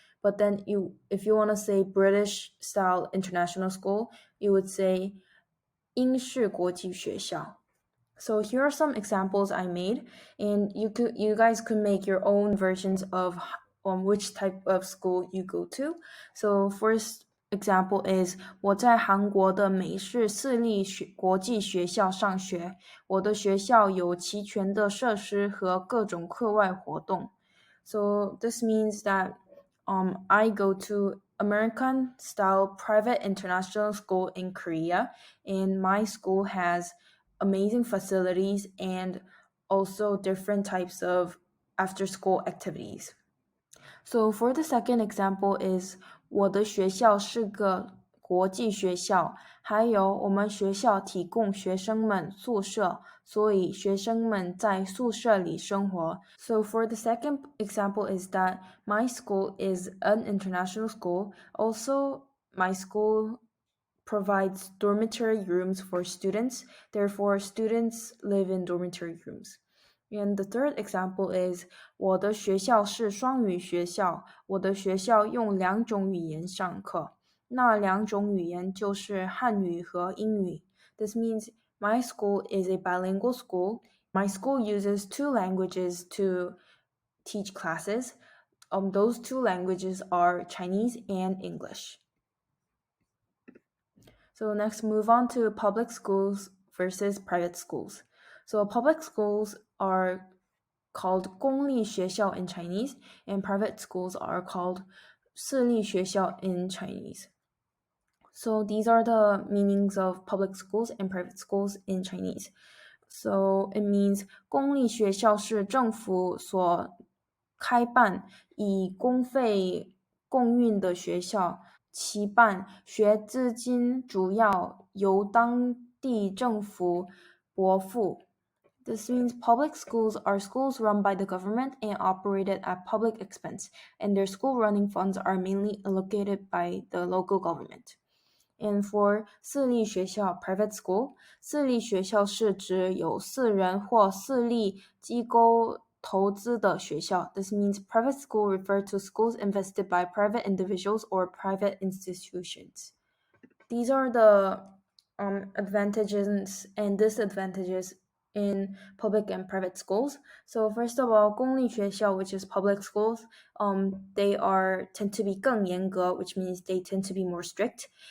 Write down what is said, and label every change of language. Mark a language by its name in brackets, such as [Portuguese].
[English] But then if you want to say British style international school, you would say [Chinese] 英式国际学校. [English] So here are some examples I made, and you guys could make your own versions of which type of school you go to. So first example is [Chinese] 我在韩国的美式私立国际学校上学，我的学校有齐全的设施和各种课外活动. [English] So this means that I go to American style private international school in Korea, and my school has amazing facilities and also different types of after school activities. So for the second example is [Chinese] 我的学校是个国际学校，还有我们学校提供学生们宿舍，所以学生们在宿舍里生活。 [English] So for the second example is that my school is an international school. Also, my school provides dormitory rooms for students. Therefore, students live in dormitory rooms. And the third example is [Chinese] 我的学校是双语学校，我的学校用两种语言上课，那两种语言就是汉语和英语。 [English] This means my school is a bilingual school. My school uses two languages to teach classes. Those two languages are Chinese and English. So next, move on to public schools versus private schools. So public schools are called [Chinese] 公立学校 [English] in Chinese, and private schools are called [Chinese] 私立学校 [English] in Chinese. So these are the meanings of public schools and private schools in Chinese. So it means [Chinese] 公立学校是政府所开办以公费供运的学校，其办学资金主要由当地政府拨付。 [English] This means public schools are schools run by the government and operated at public expense, and their school running funds are mainly allocated by the local government. And for [Chinese] 私立学校 [English] private school, [Chinese] 私立学校是指有私人或私立机构投资的学校. [English] This means private school refer to schools invested by private individuals or private institutions. These are the advantages and disadvantages in public and private schools. So first of all, [Chinese] 公立学校, [English] which is public schools, they tend to be [Chinese] 更严格, [English] which means they tend to be more strict.